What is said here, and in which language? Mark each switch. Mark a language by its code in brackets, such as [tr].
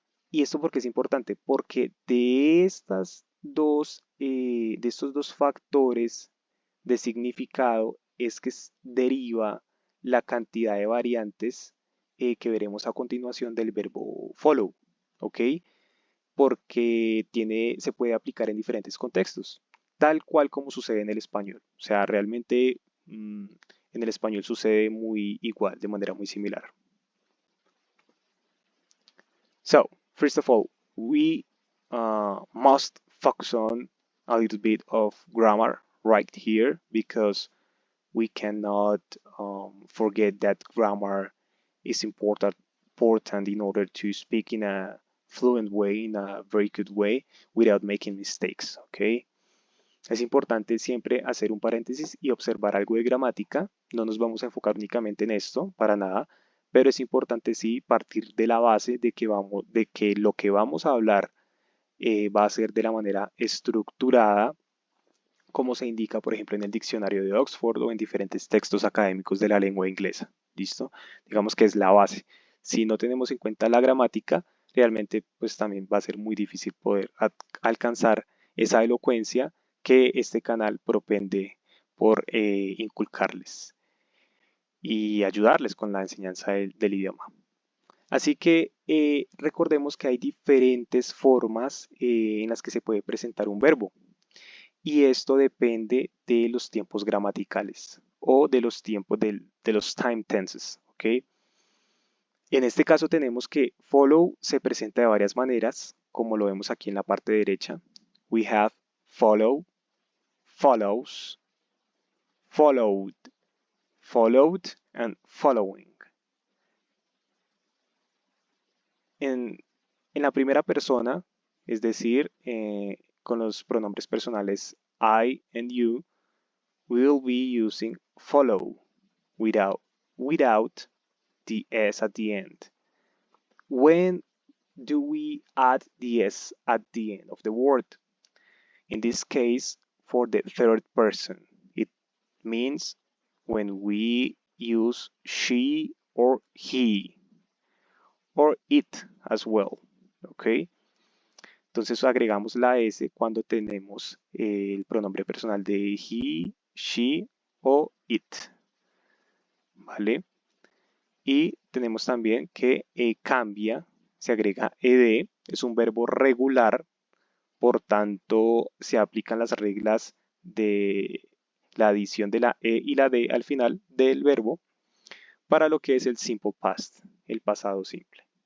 [es] ¿Y esto por qué es importante? Porque de estos dos factores de significado es que deriva la cantidad de variantes que veremos a continuación del verbo follow. ¿Ok? Porque se puede aplicar en diferentes contextos, tal cual como sucede en el español. O sea, realmente en el español sucede muy igual, de manera muy similar. [en] So, first of all, we must focus on a little bit of grammar right here because we cannot forget that grammar is important in order to speak in a fluent way, in a very good way, without making mistakes, okay? [es] Es importante siempre hacer un paréntesis y observar algo de gramática. No nos vamos a enfocar únicamente en esto, para nada, pero es importante sí partir de la base de que lo que vamos a hablar va a ser de la manera estructurada, como se indica, por ejemplo, en el diccionario de Oxford o en diferentes textos académicos de la lengua inglesa. ¿Listo? Digamos que es la base. Si no tenemos en cuenta la gramática, realmente pues también va a ser muy difícil poder alcanzar esa elocuencia que este canal propende por inculcarles y ayudarles con la enseñanza del idioma. Así que recordemos que hay diferentes formas en las que se puede presentar un verbo y esto depende de los tiempos gramaticales o de los tiempos de los time tenses, ¿ok? En este caso tenemos que follow se presenta de varias maneras, como lo vemos aquí en la parte derecha. [en] We have follow, follows, followed, followed, and following. [es] En, en la primera persona, es decir, con los pronombres personales [en] I and you, we will be using follow without the S at the end. When do we add the S at the end of the word? In this case, for the third person, it means when we use she or he or it as well. [es] ¿Ok? Entonces agregamos la S cuando tenemos el pronombre personal de he, she o it. ¿Vale? Y tenemos también que cambia, se agrega ed, es un verbo regular, por tanto se aplican las reglas de la adición de la e y la d al final del verbo para lo que es el simple past, el pasado simple.